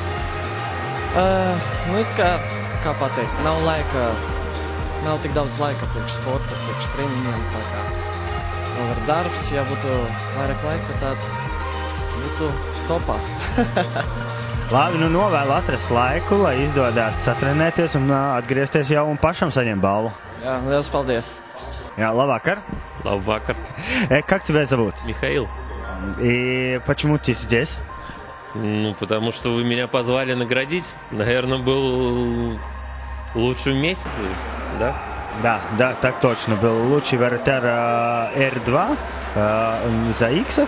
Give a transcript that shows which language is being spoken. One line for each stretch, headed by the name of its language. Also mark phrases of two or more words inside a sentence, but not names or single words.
Latvian: Kā pateikt, nav tik daudz laika priekš sporta, priekš treniņiem, tā kā vēl ir darbs, ja būtu vairāk laika, tad būtu topā. Labi, novēlu atrast laiku, lai izdodās satrenēties un atgriezties jau un pašam saņemt balvu. Jā, liels paldies. Jā, labvakar. Labvakar.
Russian: Как тебя зовут? Михаил. И почему ты здесь? Потому что вы меня позвали наградить. Наверное, был лучший месяц, да? Да, так точно. Был лучший вратарь R2 за Иксов.